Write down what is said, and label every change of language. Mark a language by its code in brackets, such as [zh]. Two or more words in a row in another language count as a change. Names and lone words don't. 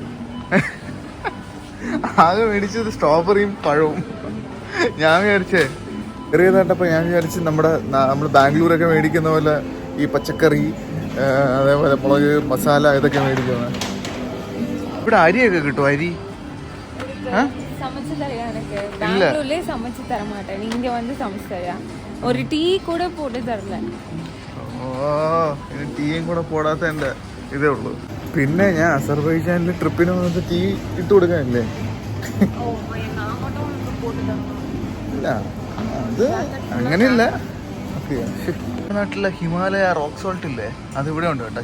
[ml] ആകെ മേടിച്ചത് സ്ട്രോബെറിയും പഴവും. ഞാൻ വിചാരിച്ചേ ചെറിയതായിട്ടപ്പോൾ ഞാൻ വിചാരിച്ച് നമ്മൾ ബാംഗ്ലൂരൊക്കെ മേടിക്കുന്ന പോലെ ഈ പച്ചക്കറി, അതേപോലെ മുളക്, മസാല ഇതൊക്കെ മേടിക്കുന്നത്. ഇവിടെ അരിയൊക്കെ കിട്ടും. അരി [ta] சமைச்சு தரையா எனக்கு பெங்களூர்லயே சமைச்சு தர மாட்டேன். இங்க வந்து சமைச்சு தரையா? ஒரு டீ கூட போட்டு தரல. [ml] ഓ ടീയും കൂടെ പോടാത്ത എൻ്റെ ഇതേ ഉള്ളൂ. പിന്നെ ഞാൻ അസർബൈജാനിൽ ട്രിപ്പിന് വന്നിട്ട് ടീ ഇട്ട് കൊടുക്കാനില്ലേ? ഇല്ല അത് അങ്ങനെയില്ല. നാട്ടിലെ ഹിമാലയ [en] rock salt [ml] ഇല്ലേ, അത് ഇവിടെ ഉണ്ട് കേട്ടോ.